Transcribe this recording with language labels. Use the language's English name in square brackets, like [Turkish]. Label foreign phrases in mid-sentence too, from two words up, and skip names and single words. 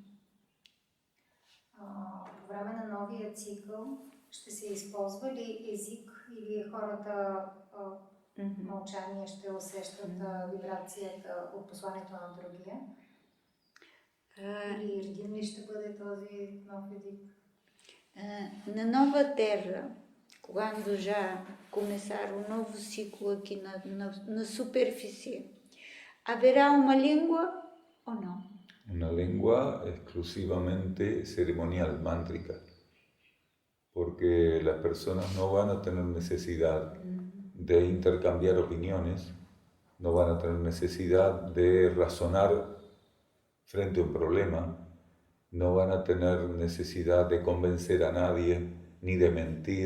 [Bulgarian] По време на новия цикъл ще се използва ли език или хората мълчание ще усещат вибрацията от посланието на другия? Или един ли ще бъде този нов език? [Portuguese] Na nova terra, quando já começar o novo ciclo aqui na superfície, haverá uma língua ou não? [Spanish] Una lengua exclusivamente ceremonial, mántrica, porque las personas no van a tener necesidad de intercambiar opiniones, no van a tener necesidad de razonar frente a un problema, no van a tener necesidad de convencer a nadie, ni de mentir.